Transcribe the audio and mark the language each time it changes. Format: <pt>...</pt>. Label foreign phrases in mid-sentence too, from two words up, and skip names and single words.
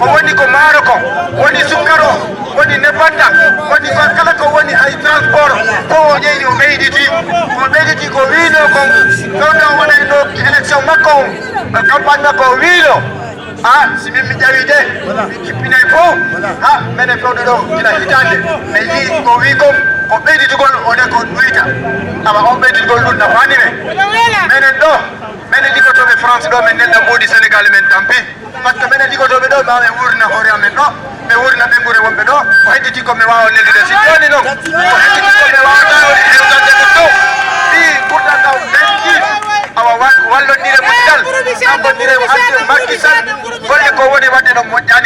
<ff>woni ko maaro ko woni sukkar o woni nebanta woni ko kala ko woni hay transport fof o ƴeydi o ɓeyditi ko wiino kon ɗon ɗon waɗani ɗo élection makko o campagne makko o wiino si min mi ƴawi de mi jippinay fof minen fewɗo ɗo gila hitande mi yii ko wi kon ko ɓeyditigol one ko ɗuyta awa on ɓeyditigol ɗum nafani men minen ɗo minen liggotoɓe France ɗo min neɗɗo mboɗi Sénégal men tampi</ff> <fr>par ce que</fr> <ff>minen liggotoɓe ɗo ma min wurna hoore amen ɗo mi wurna ɓengure wonɓe ɗo ko hedditi ko mi wawa lellude si joni noon ko hedditi ko mi wawata hewtande ɗum ɗo ɗi ɓurɗan ɗaw ɓenɗi awa wallodire moƴƴal nambodire hande Macky Sall golle ko woni wadde ɗon moƴƴani</ff>